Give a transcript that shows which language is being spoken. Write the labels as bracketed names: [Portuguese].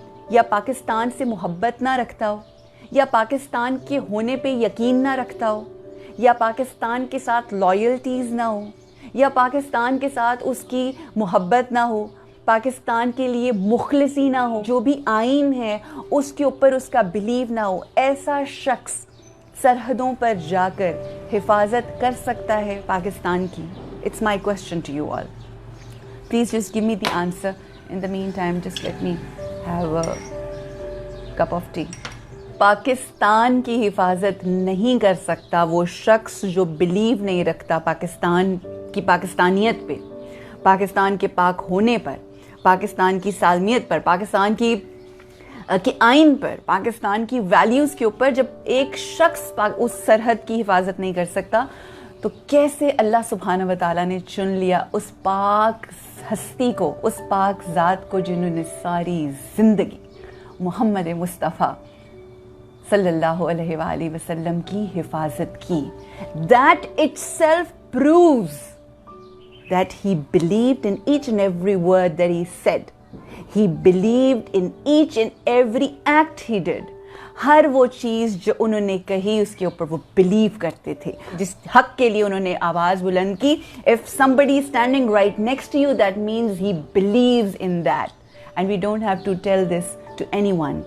[Urdu] یا پاکستان سے محبت نہ رکھتا ہو, یا پاکستان کے ہونے پہ یقین نہ رکھتا ہو, یا پاکستان کے ساتھ لائلٹیز نہ ہو, یا پاکستان کے ساتھ اس کی محبت نہ ہو, پاکستان کے لیے مخلصی نہ ہو, جو بھی آئین ہے اس کے اوپر اس کا بلیو نہ ہو, ایسا شخص سرحدوں پر جا کر حفاظت کر سکتا ہے پاکستان کی؟ [English] It's my question to you all. Please just give me the answer. In the meantime, just let me have a cup of tea. [Urdu] Pakistan کی حفاظت نہیں کر سکتا وہ شخص جو بلیو نہیں رکھتا پاکستان کی پاکستانیت پہ, پاکستان کے پاک ہونے پر, پاکستان کی سالمیت پر, پاکستان کی آئین پر, پاکستان کی ویلیوز کے اوپر. جب ایک شخص اس سرحد کی حفاظت نہیں کر سکتا تو کیسے اللہ سبحانہ و تعالیٰ نے چن لیا اس پاک ہستی کو, اس پاک ذات کو جنہوں نے ساری زندگی محمد مصطفیٰ صلی اللہ علیہ وآلہ وسلم کی حفاظت کی. [English] That itself proves that he believed in each and every word that he said. He believed in each and every act he did. [Urdu] ہر وہ چیز جو انہوں نے کہی اس کے اوپر وہ بلیو کرتے تھے. جس حق کے لیے انہوں نے آواز بلند کی, [English] if somebody is standing right next to you, that means he believes in that. And we don't have to tell this to anyone.